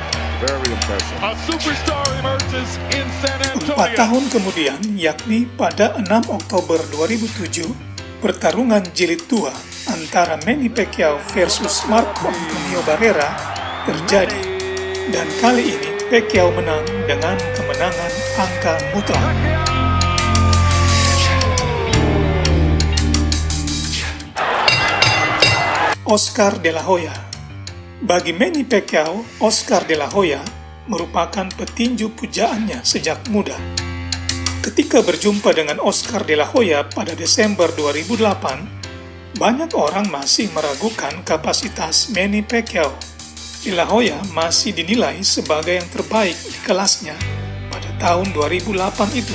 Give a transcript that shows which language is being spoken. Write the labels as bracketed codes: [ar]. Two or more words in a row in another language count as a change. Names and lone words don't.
[id] 4 tahun kemudian, yakni pada 6 Oktober 2007, pertarungan jilid 2 antara Manny Pacquiao versus Marco Antonio Barrera terjadi, dan kali ini Pacquiao menang dengan kemenangan angka mutlak. Oscar De La Hoya. Bagi Manny Pacquiao, Oscar De La Hoya merupakan petinju pujaannya sejak muda. Ketika berjumpa dengan Oscar De La Hoya pada Desember 2008, banyak orang masih meragukan kapasitas Manny Pacquiao. De La Hoya masih dinilai sebagai yang terbaik di kelasnya pada tahun 2008 itu.